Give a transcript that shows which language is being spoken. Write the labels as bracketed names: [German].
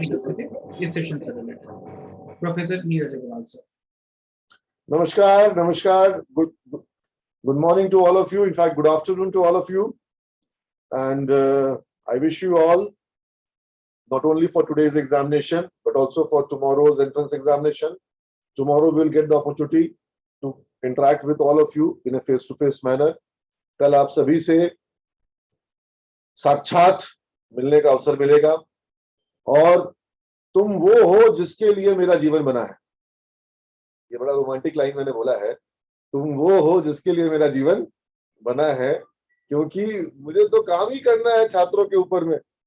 [Hindi] इस सेशन से related professor Neeraj Agarwal sir. नमस्कार, नमस्कार. [English] Good morning to all of you. In fact, good afternoon to all of you. And I wish you all, not only for today's examination, but also for tomorrow's entrance examination. Tomorrow we'll get the opportunity to interact with all of you in a face-to-face manner. [Hindi] कल आप सभी से साक्षात मिलने का अवसर मिलेगा और तुम वो हो जिसके लिए मेरा जीवन बना है. ये बड़ा रोमांटिक लाइन मैंने बोला है. तुम वो हो जिसके लिए मेरा जीवन बना है, क्योंकि मुझे तो काम ही करना है छात्रों के ऊपर में.